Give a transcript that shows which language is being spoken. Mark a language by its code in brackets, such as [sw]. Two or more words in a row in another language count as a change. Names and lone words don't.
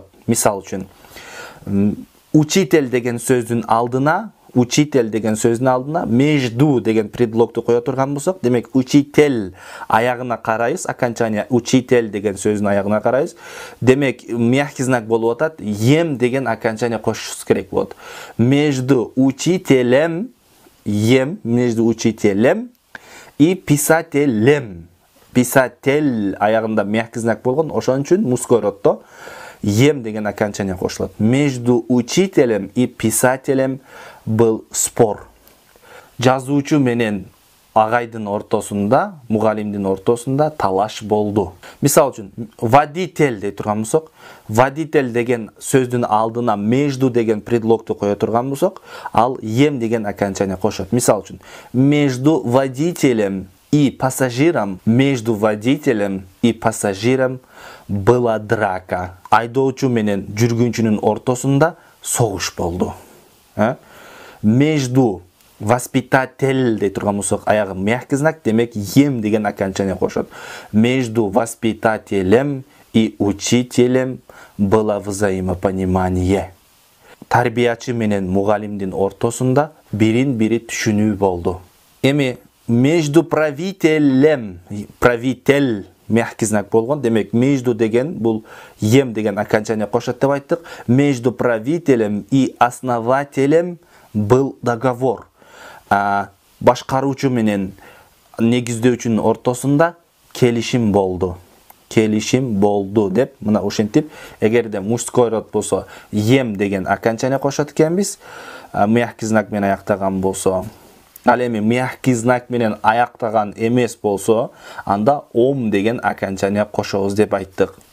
[ky] Мисал үчүн, учитель деген сөздүн алдына между деген предлогду кое турган болсок, демек учитель аягына карайбыз, окончание учитель деген сөздүн аягына карайбыз. Демек [ru] мягкий знак [ky] болуп атат, ем деген окончание кошушубуз керек болот. [ru] Между учителем, между учителем и писателем. [ky] Писатель аягында [ru] мягкий знак [ky] болгон, ошон үчүн [ru] мужской роддо [ky] ем деген окончание кошулат. [ru] Между учителем и писателем был спор. [ky] Жазуучу менен агайдын ортосунда, мугалимдин ортосунда талаш болду. Мисал үчүн, водитель дей турган болсок, водитель деген сөздүн алдына между деген предлогду кое турган болсок, ал ем деген окончание кошот. Мисал үчүн, [ru] между водителем и пассажиром была драка. [ky] Айдоочу менен жүргүнчүнүн ортосунда согуш болду. [ru] Между воспитатель [ky] дей турган болсок, аягы [ru] мягкий знак, [ky] демек ем деген окончание кошот. [ru] Между воспитателем и учителем было взаимопонимание. [ky] Тарбиячы менен мугалимдин ортосунда бирин-бири түшүнүү болду. Эми [ru] между правитель мягкий знак [ky] болгон, демек между деген бул ем деген окончание кошот деп айттык. [ru] Между правителем и основателем был договор. [ky] Башкаруучу менен негиздөөчүнүн ортосунда келишим болду деп, мына ушинтип, эгерде [ru] мужской род [ky] болсо ем деген окончание кошот экенбиз, [ru] мягкий знак [ky] менен аяктаган болсо, ал эми [ru] мягкий знак [ky] менен аяктаган эмес болсо, анда ом деген окончание кошобуз деп айттык.